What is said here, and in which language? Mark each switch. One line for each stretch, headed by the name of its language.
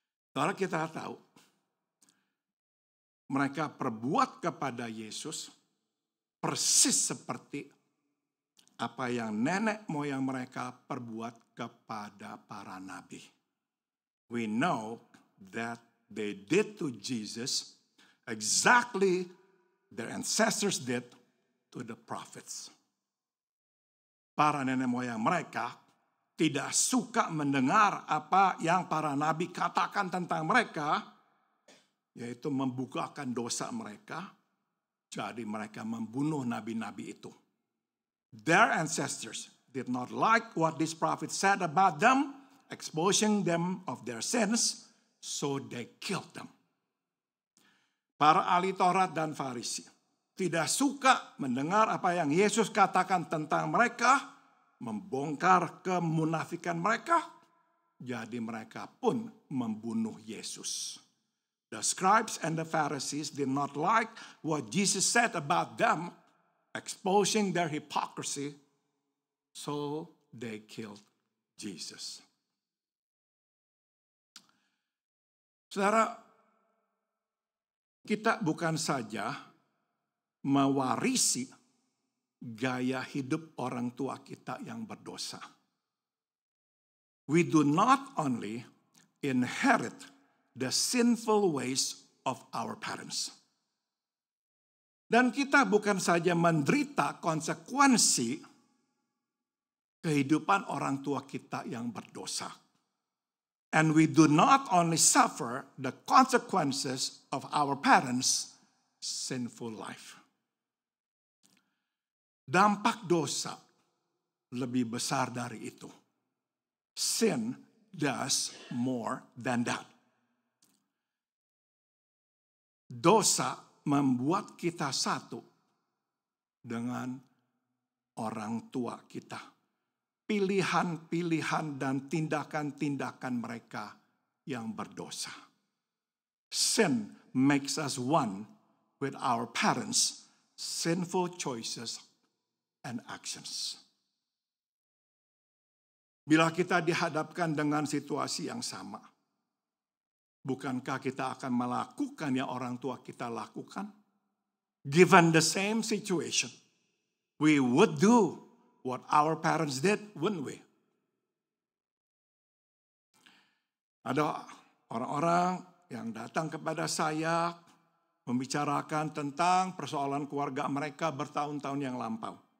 Indonesian: Kalau kita tahu, mereka perbuat kepada Yesus persis seperti apa yang nenek moyang mereka perbuat kepada para nabi.
English: We know that they did to Jesus exactly their ancestors did to the prophets.
Indonesian: Para nenek moyang mereka tidak suka mendengar apa yang para nabi katakan tentang mereka, yaitu membukakan dosa mereka. Jadi mereka membunuh nabi-nabi itu.
English: Their ancestors did not like what this prophet said about them, exposing them of their sins, so they killed them.
Indonesian: Para ahli Taurat dan Farisi tidak suka mendengar apa yang Yesus katakan tentang mereka, membongkar kemunafikan mereka, jadi mereka pun membunuh Yesus.
English: The scribes and the Pharisees did not like what Jesus said about them, exposing their hypocrisy, so they killed Jesus.
Indonesian: Saudara, kita bukan saja mewarisi gaya hidup orang tua kita yang berdosa.
English: We do not only inherit the sinful ways of our parents.
Indonesian: Dan kita bukan saja menderita konsekuensi kehidupan orang tua kita yang berdosa.
English: And we do not only suffer the consequences of our parents' sinful life.
Indonesian: Dampak dosa lebih besar dari itu.
English: Sin does more than that.
Indonesian: Dosa membuat kita satu dengan orang tua kita. Pilihan-pilihan dan tindakan-tindakan mereka yang berdosa.
English: Sin makes us one with our parents' sinful choices and actions.
Indonesian: Bila kita dihadapkan dengan situasi yang sama, bukankah kita akan melakukan yang orang tua kita lakukan?
English: Given the same situation, we would do what our parents did, wouldn't we?
Indonesian: Ada orang-orang yang datang kepada saya membicarakan tentang persoalan keluarga mereka bertahun-tahun yang lampau.